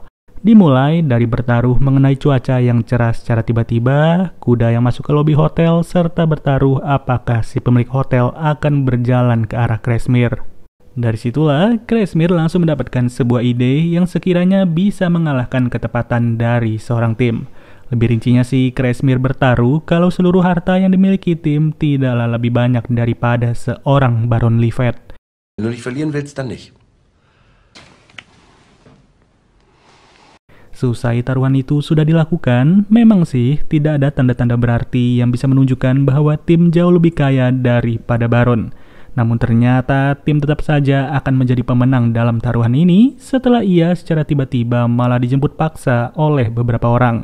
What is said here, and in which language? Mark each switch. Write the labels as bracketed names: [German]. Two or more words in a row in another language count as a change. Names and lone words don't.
[Indonesian] Dimulai dari bertaruh mengenai cuaca yang cerah secara tiba-tiba, kuda yang masuk ke lobi hotel, serta bertaruh apakah si pemilik hotel akan berjalan ke arah Kazmir. Dari situlah, Kazmir langsung mendapatkan sebuah ide yang sekiranya bisa mengalahkan ketepatan dari seorang tim. Lebih rincinya sih, Kazmir bertaruh kalau seluruh harta yang dimiliki tim tidaklah lebih banyak daripada seorang Baron Livet. [German] Wenn du dich verlieren willst, dann nicht. [Indonesian] Seusai taruhan itu sudah dilakukan, memang sih tidak ada tanda-tanda berarti yang bisa menunjukkan bahwa tim jauh lebih kaya daripada Baron. Namun ternyata tim tetap saja akan menjadi pemenang dalam taruhan ini setelah ia secara tiba-tiba malah dijemput paksa oleh beberapa orang.